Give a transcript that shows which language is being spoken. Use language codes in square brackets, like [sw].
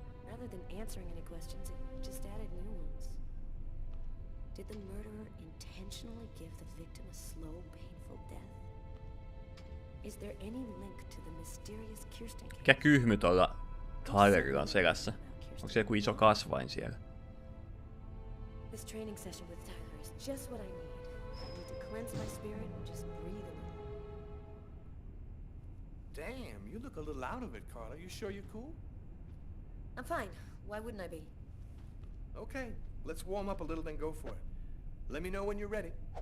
[en] Rather than answering any questions, it just added new ones. Did the murderer intentionally give the victim a slow, painful death? Is there any link to the mysterious Kirsten case? [fi] Mikä kyhmy tuolla Tylerilla on selässä? Onko se joku iso kasvain siellä? [en] This training session with Tyler is just what I need. I need to cleanse my spirit and just breathe a little. Damn, you look a little out of it, Carla. You sure you're cool? I'm fine. Why wouldn't I be? Okay, let's warm up a little then go for it. Let me know when you're ready.